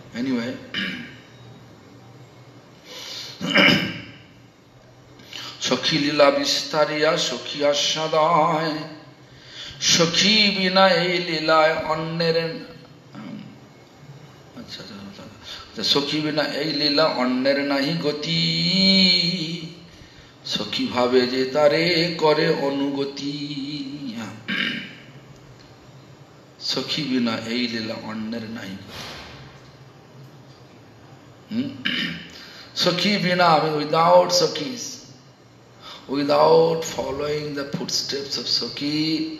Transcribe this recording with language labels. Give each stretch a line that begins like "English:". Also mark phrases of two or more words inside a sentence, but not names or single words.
English: Anyway,
Bangla: সখী লীলা বিস্তারিয়া সখীয়া সদাই সখী বিনা এই লীলা অন্যেরেন সখী বিনা এই লীলা অন্যের নাহি গতি সখী ভাবে যে তারে করে অনুগতি. সখী বিনা এই লীলা অন্যের নাহি গতি. সখী বিনা,
English: without Sakhis, without following the footsteps of Sakhi.